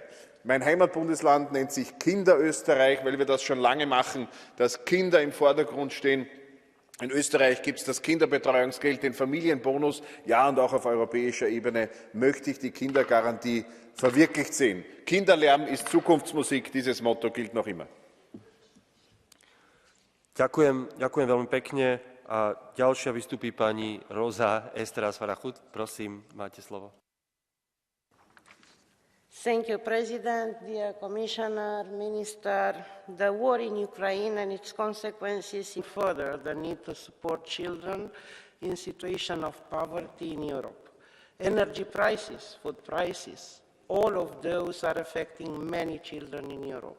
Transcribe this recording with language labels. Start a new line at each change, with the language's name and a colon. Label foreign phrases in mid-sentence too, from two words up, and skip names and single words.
German: Mein Heimatbundesland nennt sich Kinderösterreich, weil wir das schon lange machen, dass Kinder im Vordergrund stehen. In Österreich gibt es das Kinderbetreuungsgeld, den Familienbonus. Ja, und auch auf europäischer Ebene möchte ich die Kindergarantie verwirklicht sehen. Kinderlärm ist Zukunftsmusik, dieses Motto gilt noch immer.
Slovak: Ďakujem veľmi pekne. A ďalšia vystupí pani Rosa Esteras Farahut. Prosím, máte slovo.
English: Thank you, President, dear Commissioner, Minister. The war in Ukraine and its consequences further the need to support children in situation of poverty in Europe. Energy prices, food prices, all of those are affecting many children in Europe.